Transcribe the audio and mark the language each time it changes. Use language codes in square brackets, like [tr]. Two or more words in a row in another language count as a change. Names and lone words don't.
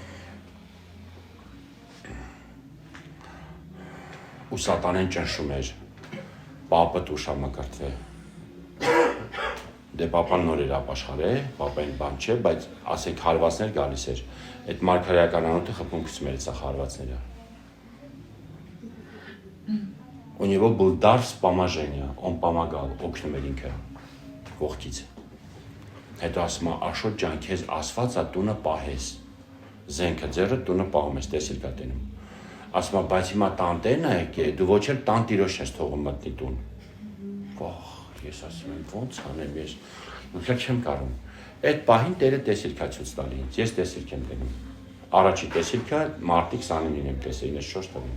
[hy] Ու սատանեն ճնշում էր, պապը ուշամկրտվե։ Դե պապան նոր էր ապաշխարե, պապային բան չէ, բայց ասենք հարվածներ գալիս էր, այդ մարգարեական անոթը խփում գցում էր սա հարվածները։ [ru] У него был дар вспоможения, он помогал, [hy] օգնում էր ինքը ողքից։ Հետո ասում է, Աշոտ ջան, քեզ ասված է տունը պահես։ Զենքը ձեռը տունը պահում ես, տեսիլ կա տենում։ Ասում է, բայց հիմա տանտերն է եկե, դու ոչ էլ տան տիրոջ ես թողում մտնի տուն։ Վախ, ես ասում եմ, ոնց անեմ ես, ուղղակի չեմ կարող։ Այդ պահին Տերը տեսիլքա ցույց տալի ինձ, ես տեսիլք եմ տենում։ Առաջի տեսիլքը մարտի 29-ին եմ տեսել, 94 թվականին։